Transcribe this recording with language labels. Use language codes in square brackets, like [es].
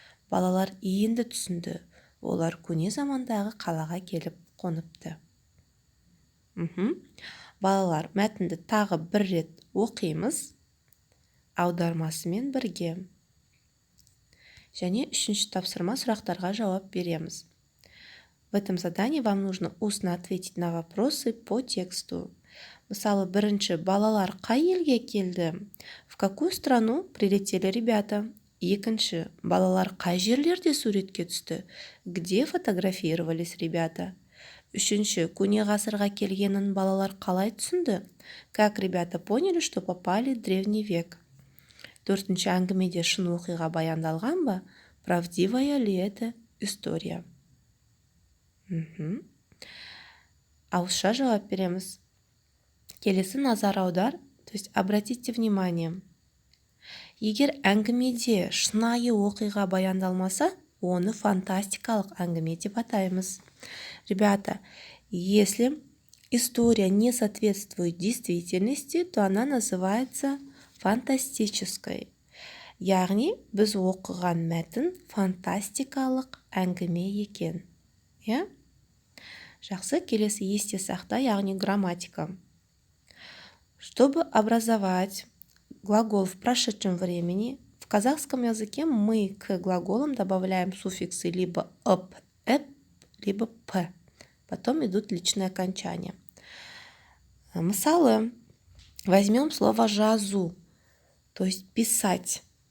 [kk] Балалар енді түсінді. Олар көне замандағы қалаға келіп қоныпты. Балалар, мәтінді тағы бір рет оқимыз. Аудармасымен бірге. Және үшінші тапсырма сұрақтарға жауап береміз. [ru] В этом задании вам нужно устно ответить на вопросы по тексту. [kk] Мысалы, бірінші, балалар қай елге келді? [ru] В какую страну прилетели ребята? [kk] Екінші, балалар қай жерлерде суретке түсті? [ru] Где фотографировались ребята? [kk] Үшінші, көне ғасырға келгенін балалар қалай түсінді? [ru] Как ребята поняли, что попали в древний век? [kk] Төртінші, әңгімеде шын оқиға баяндалған ба? [ru] Правдивая ли это история? [kk] Ауызша жауап береміз. Келесі назар аудар, [ru] то есть обратите внимание. [kk] Егер әңгімеде шынайы оқиға баяндалмаса, оны фантастикалық әңгіме деп атаймыз. [ru] Ребята, если история не соответствует действительности, то она называется фантастической. [kk] Яғни, біз оқыған мәтін фантастикалық әңгіме екен. Жақсы, келесі есте сақта, яғни грамматика. [ru] Чтобы образовать глагол в прошедшем времени, в казахском языке мы к глаголам добавляем суффиксы либо «ып», «эп», либо «п». Потом идут личные окончания. Мысалы, возьмем слово «жазу», то есть «писать».